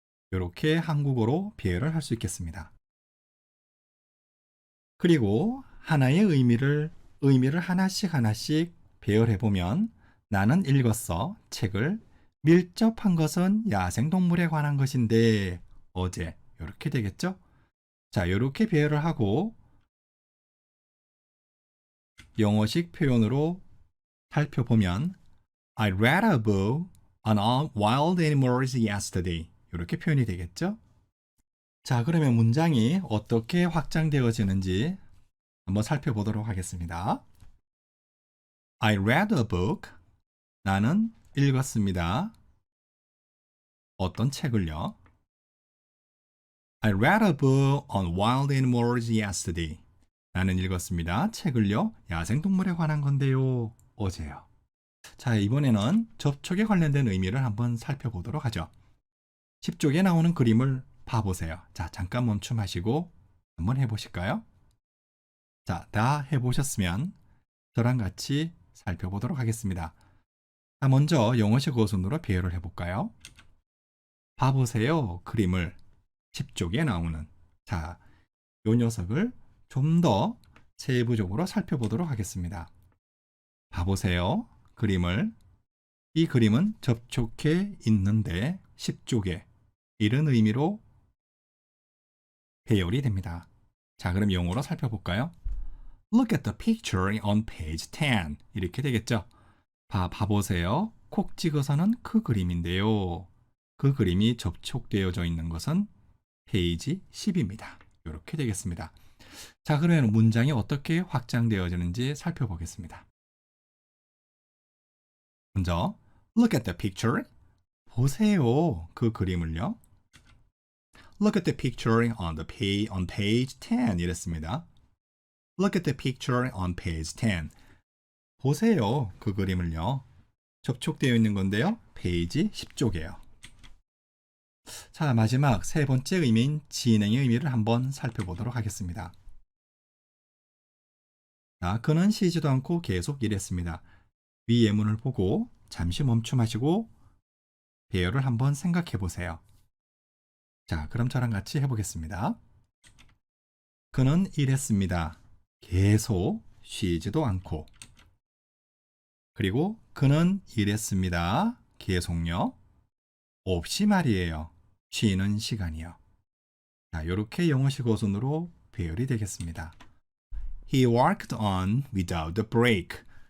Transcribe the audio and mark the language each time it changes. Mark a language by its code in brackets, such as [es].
[ko] 이렇게 한국어로 배열을 할 수 있겠습니다. 그리고 하나의 의미를 하나씩 배열해 보면 나는 읽었어. 책을 밀접한 것은 야생동물에 관한 것인데 어제 이렇게 되겠죠? 자, 이렇게 배열을 하고 영어식 표현으로 살펴보면 [en] I read a book on wild animals yesterday. [ko] 이렇게 표현이 되겠죠? 자, 그러면 문장이 어떻게 확장되어지는지 한번 살펴보도록 하겠습니다. [en] I read a book. [ko] 나는 읽었습니다. 어떤 책을요? [en] I read a book on wild animals yesterday. [ko] 나는 읽었습니다. 책을요. 야생동물에 관한 건데요. 어제요. 자, 이번에는 접촉에 관련된 의미를 한번 살펴보도록 하죠. 10쪽에 나오는 그림을 봐보세요. 자, 잠깐 멈춤하시고 한번 해보실까요? 자, 다 해보셨으면 저랑 같이 살펴보도록 하겠습니다. 자, 먼저 영어식 어순으로 비유를 해볼까요? 봐보세요. 그림을 10쪽에 나오는. 자, 요 녀석을 좀 더 세부적으로 살펴보도록 하겠습니다. 봐보세요. 그림을. 이 그림은 접촉해 있는데 10쪽에 이런 의미로 배열이 됩니다. 자, 그럼 영어로 살펴볼까요? [en] Look at the picture on page 10. [ko] 이렇게 되겠죠? 봐보세요. 콕 찍어서는 그 그림인데요. 그 그림이 접촉되어져 있는 것은 페이지 10입니다. 이렇게 되겠습니다. 자, 그러면 문장이 어떻게 확장되어지는지 살펴보겠습니다. 먼저 [en] Look at the picture. [ko] 보세요. 그 그림을요. [en] Look at the picture on page 10 [ko] 이랬습니다. [en] Look at the picture on page 10. [ko] 보세요. 그 그림을요. 접촉되어 있는 건데요. 페이지 10쪽이에요. 자, 마지막 세 번째 의미인 진행의 의미를 한번 살펴보도록 하겠습니다. 자, 그는 쉬지도 않고 계속 일했습니다. 위 예문을 보고 잠시 멈춤하시고 배열을 한번 생각해 보세요. 자, 그럼 저랑 같이 해보겠습니다. 그는 일했습니다. 계속 쉬지도 않고. 그리고 그는 일했습니다. 계속요. 없이 말이에요. 쉬는 시간이요. 자, 이렇게 영어식 어순으로 배열이 되겠습니다. [en] He worked on without a break.